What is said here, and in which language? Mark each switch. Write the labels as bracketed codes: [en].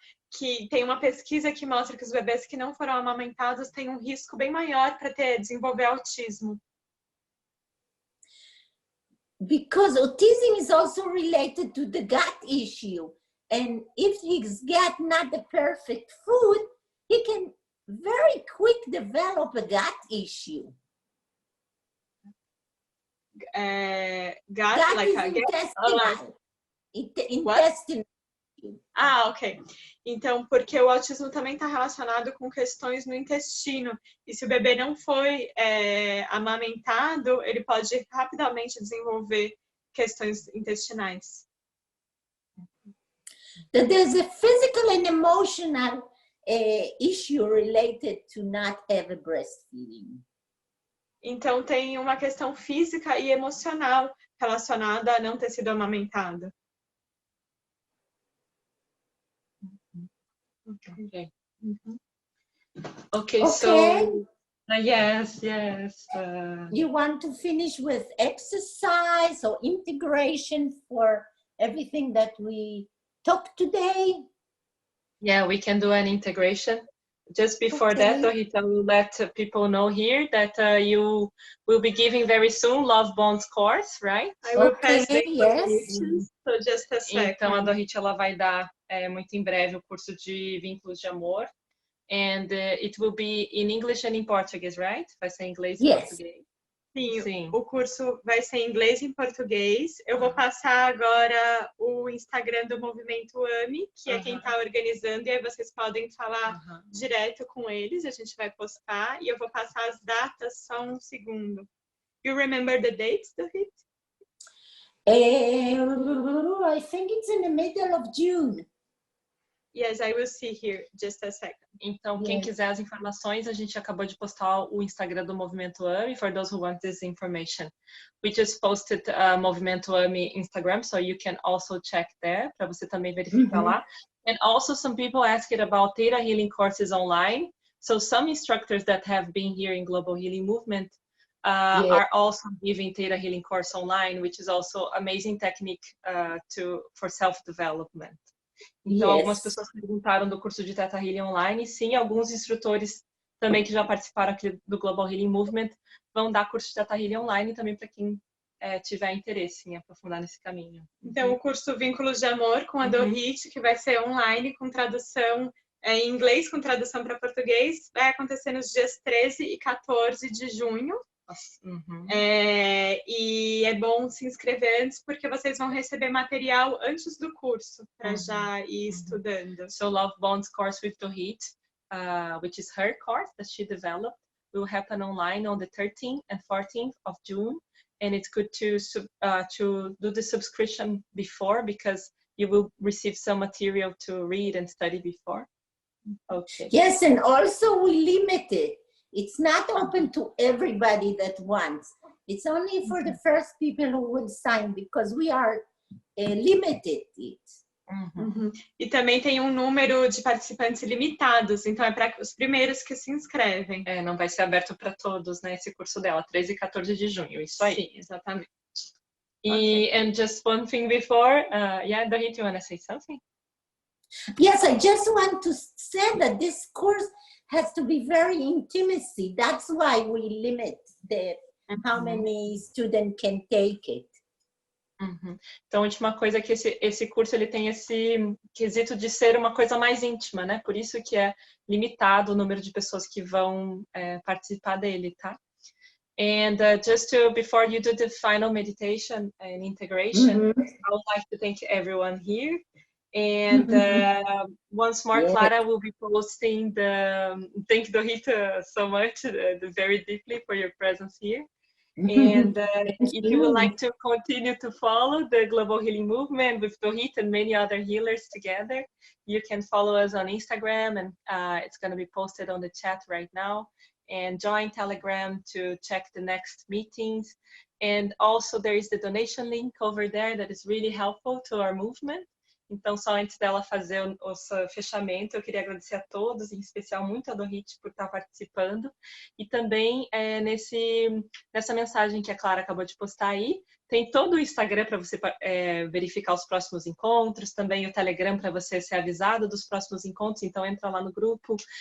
[pt] Que tem uma pesquisa que mostra que os bebês que não foram amamentados têm um risco bem maior para desenvolver autismo. [en] Because autism is also related to the gut issue. And if his gut not the perfect food, he can very quick develop a gut issue. Gut like is intestinal. Intestinal. Ok. [pt] Então, porque o autismo também está relacionado com questões no intestino. E se o bebê não foi amamentado, ele pode rapidamente desenvolver questões intestinais. [en] There's a physical and emotional issue related to not have a breastfeeding. [pt] Então, tem uma questão física e emocional relacionada a não ter sido amamentado. [en] Okay. Okay, so yes. You want to finish with exercise or integration for everything that we talked today? Yeah, we can do an integration. Just before that, Dorit will let people know here that you will be giving very soon Love Bonds course, right? I will pass the information, so just a second. [pt] Então, a Dorit ela vai dar muito em breve o curso de Vínculos de Amor. [en] And it will be in English and in Portuguese, right? [pt] Vai ser em inglês e português. Sim, o curso vai ser em inglês e em português. Eu vou passar agora o Instagram do Movimento AME, que é quem está organizando, e aí vocês podem falar direto com eles, a gente vai postar, e eu vou passar as datas só um segundo. [en] You remember the dates, Dorit? I think it's in the middle of June. Yes, I will see here, just a second. [pt] Então, quem quiser as informações, a gente acabou de postar o Instagram do Movimento AMI. [en] For those who want this information, we just posted Movimento AMI Instagram, so you can also check there, [pt] para você também verificar lá. [en] And also some people asked about Theta Healing courses online. So some instructors that have been here in Global Healing Movement are also giving Theta Healing course online, which is also amazing technique for self-development. [pt] Então, algumas pessoas perguntaram do curso de Theta Healing online. Sim, alguns instrutores também que já participaram aqui do Global Healing Movement vão dar curso de Theta Healing online também para quem tiver interesse em aprofundar nesse caminho. Então, o curso Vínculos de Amor com a Dorit, que vai ser online com tradução em inglês, com tradução para português, vai acontecer nos dias 13 e 14 de junho. E é bom se inscrever antes, porque vocês vão receber material antes do curso, para já ir estudando. [en] So Love Bonds course with Dorit, which is her course that she developed, will happen online on the 13th and 14th of June. And it's good to do the subscription before, because you will receive some material to read and study before. Okay. Yes, and also we limit it. It's not open to everybody that wants. It's only for the first people who will sign, because we are limited it. [pt] E também tem um número de participantes limitados, então é para os primeiros que se inscrevem. Não vai ser aberto para todos, né, esse curso dela, 13 e 14 de junho, isso aí. Sim, exatamente. [en] And just one thing before, Dorit, you want to say something? Yes, I just want to say that this course has to be very intimacy. That's why we limit how many students can take it. [pt] Então, a última coisa é que esse curso ele tem esse quesito de ser uma coisa mais íntima, né? Por isso que é limitado o número de pessoas que vão participar dele, tá? [en] And just before you do the final meditation and integration, I would like to thank everyone here. And once more, Clara will be posting thank Dorit so much, very deeply for your presence here. And if you would like to continue to follow the Global Healing Movement with Dorit and many other healers together, you can follow us on Instagram, and it's going to be posted on the chat right now. And join Telegram to check the next meetings. And also there is the donation link over there that is really helpful to our movement. [pt] Então, só antes dela fazer o fechamento, eu queria agradecer a todos, em especial muito a Dorit por estar participando. E também nessa mensagem que a Clara acabou de postar aí, tem todo o Instagram para você verificar os próximos encontros, também o Telegram para você ser avisado dos próximos encontros, então entra lá no grupo.